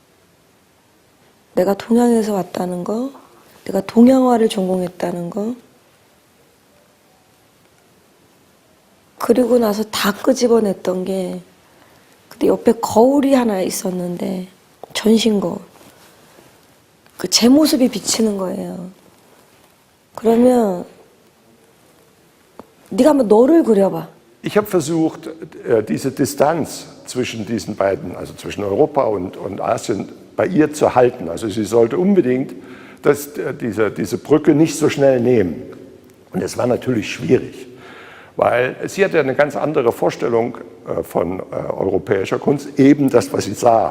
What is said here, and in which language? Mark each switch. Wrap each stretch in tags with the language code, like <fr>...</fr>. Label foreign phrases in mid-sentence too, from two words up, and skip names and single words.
<ko>내가 동양에서 왔다는 거, 내가 동양화를 전공했다는 거, 그리고 나서 다 끄집어냈던 게 근데 옆에 거울이 하나 있었는데 전신 거울. 그 제 모습이 비치는 거예요. 그러면 네가 한번 너를 그려봐.</ko> <de>Ich habe versucht, diese Distanz zwischen diesen beiden, also zwischen Europa und Asien, bei ihr zu halten. Also sie sollte unbedingt diese Brücke nicht so schnell nehmen. Und es war natürlich schwierig, weil sie hatte eine ganz andere Vorstellung von europäischer Kunst, eben das, was sie sah.</de>